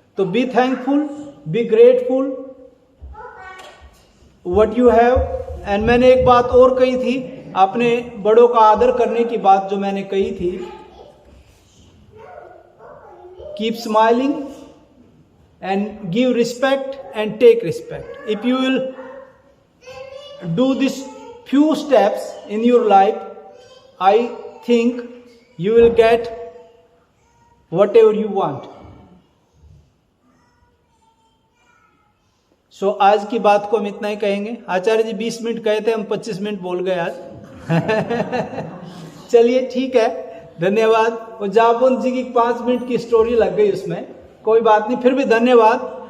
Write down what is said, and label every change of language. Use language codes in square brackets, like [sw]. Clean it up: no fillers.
[en] तो be thankful, be grateful what you have. [hi] And मैंने एक बात और कही थी, अपने बड़ों का आदर करने की बात जो मैंने कही थी, [en] Keep smiling and give respect and take respect. If you will do this few steps in your life, I think you will get whatever you want. [hi] So आज की बात को हम इतना ही कहेंगे। आचार्य जी 20 मिनट कहे थे, हम 25 मिनट बोल गए आज। चलिए ठीक है, धन्यवाद। और जापन जी की 5 मिनट की स्टोरी लग गई उसमें, कोई बात नहीं, फिर भी धन्यवाद।